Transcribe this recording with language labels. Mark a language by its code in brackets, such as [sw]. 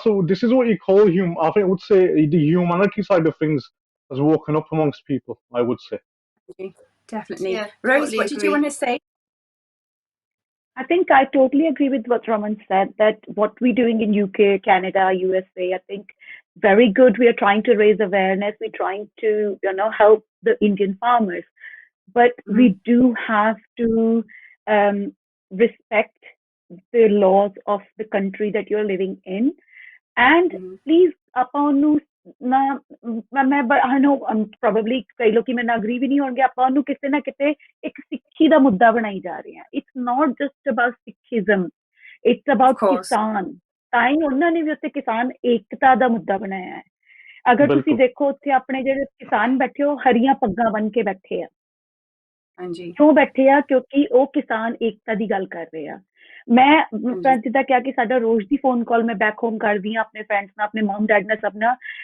[en] This is what you call I think I would say the humanity side of things has woken up amongst people, I would say. Definitely. Yeah, Rose, totally what did you want to say? I think I totally agree with what Raman said, that what we're doing in UK, Canada, USA, I think very good. We are trying to raise awareness. We're trying to, help the Indian farmers. But we do have to respect the laws of the country that you're living in. And please, [pa] ਆਪਾਂ ਨੂੰ ਨਾ ਮੈਂ [en] I know probably [pa] ਕਈ ਲੋਕੀ ਮੇਰੇ ਨਾਲ agree ਵੀ ਨਹੀਂ ਹੋਣਗੇ, ਆਪਾਂ ਉਹਨੂੰ ਕਿਸੇ ਨਾ ਕਿਤੇ ਇੱਕ ਸਿੱਖੀ ਦਾ ਮੁੱਦਾ ਬਣਾਈ ਜਾ ਰਹੇ ਹਾਂ. [en] It's not just about Sikhism, it's about kisan. [pa] ਤਾਂ ਹੀ ਉਹਨਾਂ ਨੇ ਵੀ ਉੱਥੇ ਕਿਸਾਨ ਏਕਤਾ ਦਾ ਮੁੱਦਾ ਬਣਾਇਆ ਹੈ. ਅਗਰ ਤੁਸੀਂ ਦੇਖੋ ਉੱਥੇ ਆਪਣੇ ਜਿਹੜੇ ਕਿਸਾਨ ਬੈਠੇ ਉਹ ਹਰੀਆਂ ਪੱਗਾਂ ਬੰਨ ਕੇ ਬੈਠੇ ਆ. ਕਿਉਂ ਬੈਠੇ ਆ? ਕਿਉਂਕਿ ਉਹ ਕਿਸਾਨ ਏਕਤਾ ਦੀ ਗੱਲ ਕਰ ਰਹੇ ਆ. ਮੈਂ ਜਿੱਦਾਂ ਕਿਹਾ ਕਿ ਸਾਡਾ ਰੋਜ਼ ਦੀ ਫੋਨ ਕਾਲ ਮੈਂ [en] back home [pa] ਕਰਦੀ ਹਾਂ ਆਪਣੇ ਫਰੈਂਡਸ ਨਾਲ, ਆਪਣੇ ਮਮ ਡੈਡ ਨਾਲ, ਸਭ ਨਾਲ.